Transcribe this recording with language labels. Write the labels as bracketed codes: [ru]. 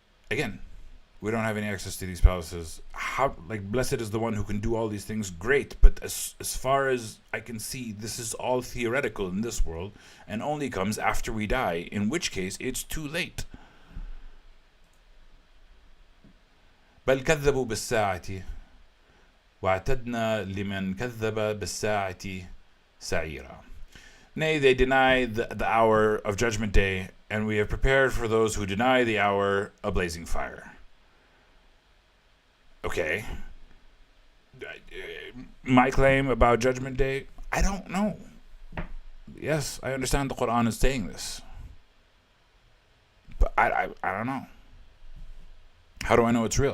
[en] Again, we don't have any access to these palaces. How, like, blessed is the one who can do all these things. Great, but as far as I can see, this is all theoretical in this world and only comes after we die, in which case it's too late. [ar] بل كذبوا بالساعة واعتدنا لمن كذب بالساعة سعيرا. [en] Nay, they deny the hour of judgment day, and we have prepared for those who deny the hour a blazing fire. Okay. My claim about judgment day, I don't know. Yes, I understand the Quran is saying this, but I don't know. How do I know it's real?